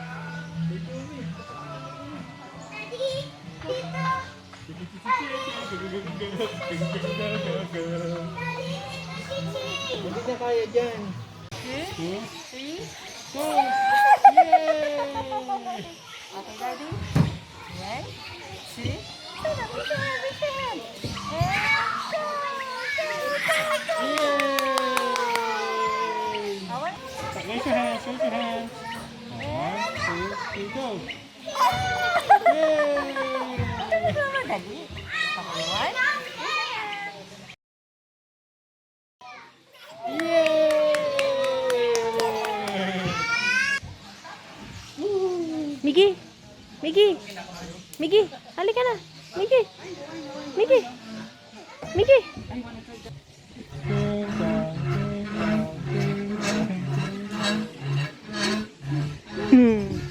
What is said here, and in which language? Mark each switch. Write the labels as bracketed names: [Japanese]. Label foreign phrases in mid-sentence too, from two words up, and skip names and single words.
[Filipino] Daddy. Dito. Hindi na kaya dyan. [English] Okay, Daddy. Right? See? Stand up, raise your hand, raise your hand. And go, go, go, go. [Iloko] Awan. [English] Raise your hands, raise your hands. 1, 2, 3, go. [Filipino] Ano ba, Daddy? [English] Okay, one. [Filipino] Miggy! Miggy! Miggy! Halika na! Miggy! Miggy! Miggy! Hmm.